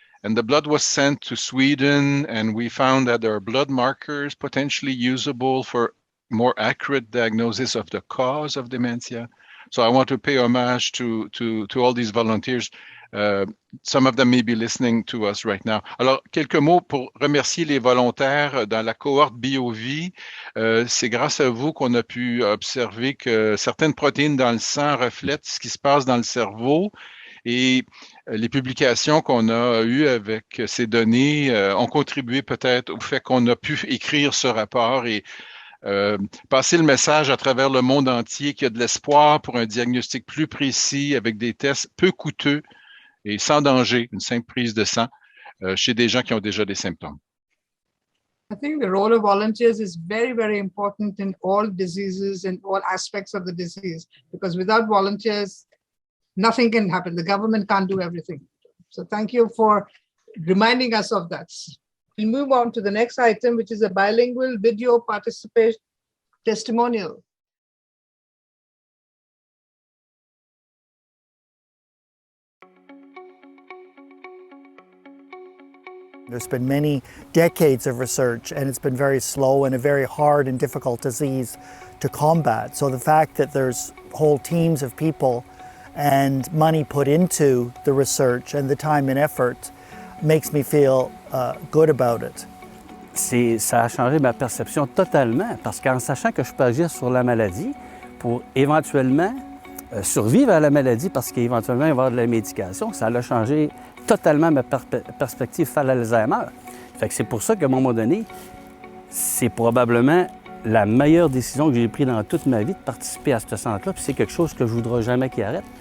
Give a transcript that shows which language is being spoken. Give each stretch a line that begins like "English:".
English: And the blood was sent to Sweden, and we found that there are blood markers potentially usable for more accurate diagnosis of the cause of dementia. So I want to pay homage to all these volunteers. Some of them may be listening to us right now.
French: Alors, quelques mots pour remercier les volontaires dans la cohorte BioVie. C'est grâce à vous qu'on a pu observer que certaines protéines dans le sang reflètent ce qui se passe dans le cerveau. Et les publications qu'on a eues avec ces données ont contribué peut-être au fait qu'on a pu écrire ce rapport et passer le message à travers le monde entier qu'il y a de l'espoir pour un diagnostic plus précis avec des tests peu coûteux et sans danger, une simple prise de sang chez des gens qui ont déjà des symptômes.
English: I think the role of volunteers is very, very important in all diseases and all aspects of the disease, because without volunteers, nothing can happen. The government can't do everything. So thank you for reminding us of that. We'll move on to the next item, which is a bilingual video participation testimonial. There's been many decades of research, and it's been very slow and a very hard and difficult disease to combat. So the fact that there's whole teams of people and money put into the research and the time and effort makes me feel good about it.
French: Ça a changé ma perception totalement, parce qu'en sachant que je peux agir sur la maladie pour éventuellement survivre à la maladie, parce qu'éventuellement il va y avoir de la médication, ça a changé totalement ma perspective face à l'Alzheimer. Fait que c'est pour ça qu'à un moment donné, c'est probablement la meilleure décision que j'ai prise dans toute ma vie de participer à ce centre-là, puis c'est quelque chose que je ne voudrais jamais qu'il arrête.